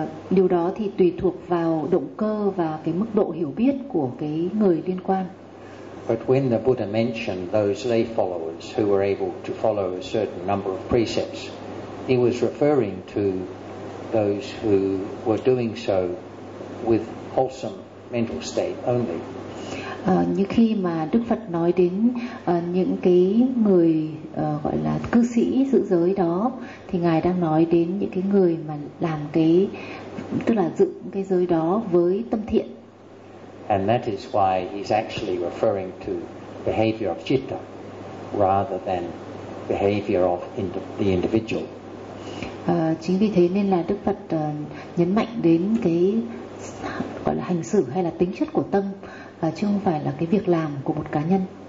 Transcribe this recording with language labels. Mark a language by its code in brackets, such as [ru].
[vi] Điều đó thì tùy thuộc vào động cơ và cái mức độ hiểu biết của cái người liên quan. [en] But when the Buddha mentioned those lay followers who were able to follow a certain number of precepts, he was referring to those who were doing so with wholesome mental state only. [vi] Như khi mà Đức Phật nói đến những cái người gọi là cư sĩ giữ giới đó, thì Ngài đang nói đến những cái người mà làm cái, tức là giữ cái giới đó với tâm thiện. [en] And that is why he's actually referring to behavior of citta rather than behavior of the individual. [vi] Chính vì thế nên là Đức Phật nhấn mạnh đến cái gọi là hành xử hay là tính chất của tâm, và chứ không phải là cái việc làm của một cá nhân.